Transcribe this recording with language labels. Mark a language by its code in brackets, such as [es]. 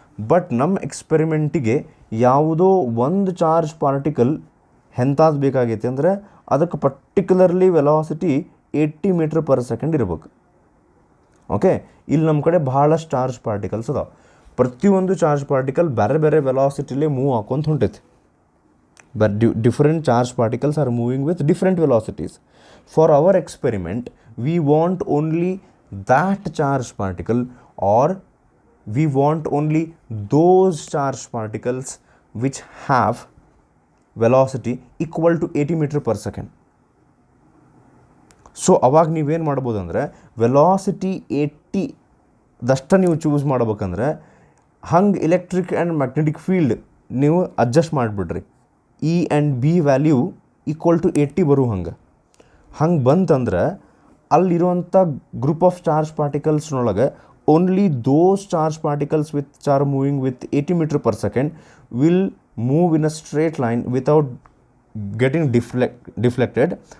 [kn] But ನಮ್ಮ ಎಕ್ಸ್ಪೆರಿಮೆಂಟಿಗೆ ಯಾವುದೋ ಒಂದು ಚಾರ್ಜ್ ಪಾರ್ಟಿಕಲ್ ಎಂಥದ್ದು ಬೇಕಾಗೈತೆ ಅಂದರೆ ಅದಕ್ಕೆ particularly velocity 80 metre per second ಇರಬೇಕು. ಓಕೆ, ಇಲ್ಲಿ ನಮ್ಮ ಕಡೆ ಭಾಳಷ್ಟು ಚಾರ್ಜ್ ಪಾರ್ಟಿಕಲ್ಸ್ ಅದಾವೆ. ಪ್ರತಿಯೊಂದು ಚಾರ್ಜ್ ಪಾರ್ಟಿಕಲ್ ಬೇರೆ ಬೇರೆ ವೆಲಾಸಿಟಿಲೇ move ಹಾಕೊಂತ ಹೊಂಟೈತಿ. [en] But different charge particles are moving with different velocities. For our experiment, we want only that charge particle, or we want only those charge particles which have velocity equal to 80 metre per second. [kn] So ಅವಾಗ ನೀವೇನು ಮಾಡ್ಬೋದು ಅಂದರೆ velocity 80 ದಷ್ಟ ನೀವು choose ಮಾಡ್ಬೇಕಂದ್ರೆ ಹಂಗೆ electric and magnetic field ನೀವು adjust ಮಾಡಿಬಿಡ್ರಿ. [en] E and B value equal to 80 [kn] ಬರೋ ಹಂಗೆ ಬಂತಂದ್ರೆ ಅಲ್ಲಿರುವಂಥ [en] Group of charge ಪಾರ್ಟಿಕಲ್ಸ್ನೊಳಗೆ only those charge particles which are moving with 80 metre per second will move in a straight line without getting deflected.